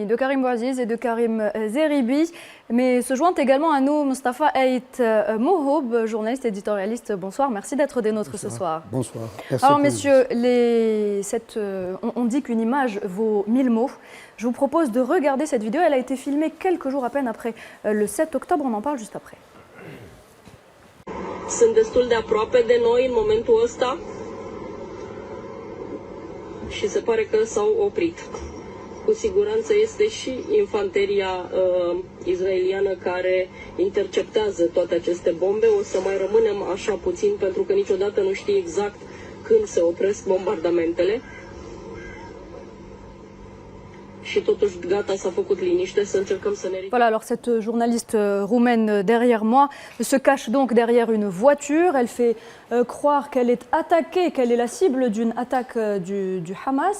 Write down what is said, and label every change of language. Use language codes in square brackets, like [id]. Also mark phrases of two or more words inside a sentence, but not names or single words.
[fr] de Karim Bouaziz et de Karim Zeribi, mais se joint également à nous Mustafa Ait Mohoub, journaliste éditorialiste. Bonsoir, merci d'être des nôtres ce soir. Bonsoir. Merci. Alors messieurs, on dit qu'une image vaut 1000 mots. Je vous propose de regarder cette vidéo. Elle a été filmée quelques jours à peine après le 7 octobre. On en parle juste après. [ro] Sunt destul de aproape de noi în momentul ăsta și se pare că s-au oprit. Cu siguranță este și infanteria izraeliană care interceptează toate aceste bombe. O să mai rămânem așa puțin pentru că niciodată nu știi exact când se opresc bombardamentele. [fr] Voilà, alors cette journaliste roumaine derrière moi se cache donc derrière une voiture. Elle fait croire qu'elle est attaquée, qu'elle est la cible d'une attaque du Hamas.